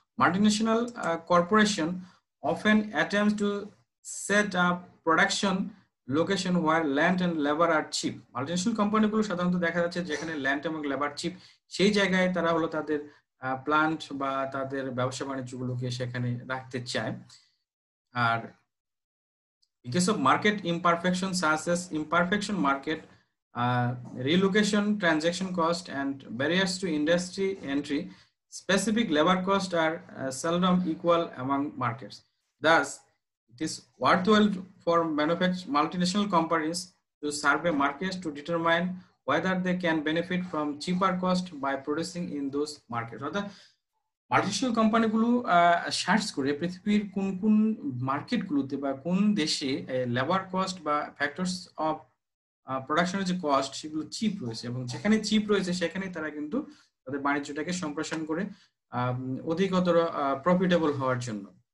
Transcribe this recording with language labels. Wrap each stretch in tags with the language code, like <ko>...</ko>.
<en>Multinational corporation often attempts to set up production location where land and labour are cheap.</en> <bn>Multinational কোম্পানিগুলো সাধারণত দেখা যাচ্ছে যেখানে land এবং লেবার চিপ সেই জায়গায় তারা হলো তাদের প্লান্ট বা তাদের ব্যবসা বাণিজ্যগুলোকে সেখানে রাখতে চায়। আর</bn> <en>because of market imperfection such as imperfection market, relocation, transaction cost and barriers to industry entry, specific labor cost are seldom equal among markets. Thus, it is worthwhile for multinational companies to survey markets to determine whether they can benefit from cheaper cost by producing in those markets.</en> <bn>অর্থাৎ multinational কোম্পানিগুলো search করে পৃথিবীর কোন কোন মার্কেটগুলোতে বা কোন দেশে লেবার কস্ট বা ফ্যাক্টরস অফ প্রোডাকশনের যে কস্ট সেগুলো চিপ রয়েছে, এবং যেখানে চিপ রয়েছে সেখানে তারা কিন্তু তাদের বাণিজ্যটাকে সম্প্রসারণ করে অধিকতর প্রফিটেবল হওয়ার জন্য।</bn>